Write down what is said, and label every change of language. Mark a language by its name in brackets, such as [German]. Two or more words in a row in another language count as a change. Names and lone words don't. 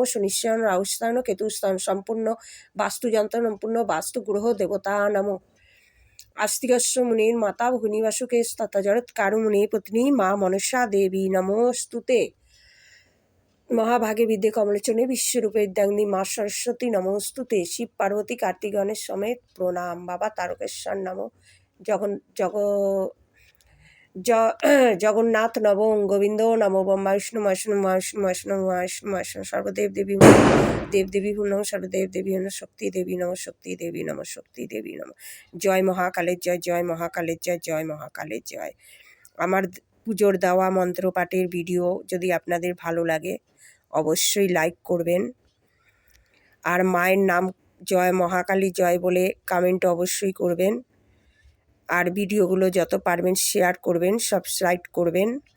[Sanskrit] शनिश्चय राहुस्थान केतुस्थान संपूर्ण वास्तु यंत्र संपूर्ण वास्तु ग्रह देवता नमो। आस्तिकस्य मुनिर माता भगिनी वासुके तथा जगत कारु मुनि पत्नी माँ मनसा देवी नमोस्तुते। महाभागे विद्ये कमलोचने विश्वरूपे विद्यांगी माँ सरस्वती नमोस्तुते। शिव पार्वती कार्तिक गणेश समेत प्रणाम। बाबा तारकेश्वर नमो। जगन्नाथ नमो। गोविंद नमो। ब्रह्मा विष्णु सर्वदेव देवी देव देवी नमो। सर्वदेव देवी नमो। शक्ति देवी नमो। शक्ति देवी नमो। शक्ति देवी नमो। [Bangla] জয় মহাকালের জয়। জয় মহাকালের জয়। জয় মহাকালের জয়। আমার পুজোর দেওয়া মন্ত্র পাঠের ভিডিও যদি আপনাদের ভালো লাগে অবশ্যই লাইক করবেন। আর মায়ের নাম জয় মহাকালী জয় বলে কমেন্ট অবশ্যই করবেন। আর ভিডিওগুলো যত পারবেন শেয়ার করবেন, সাবস্ক্রাইব করবেন।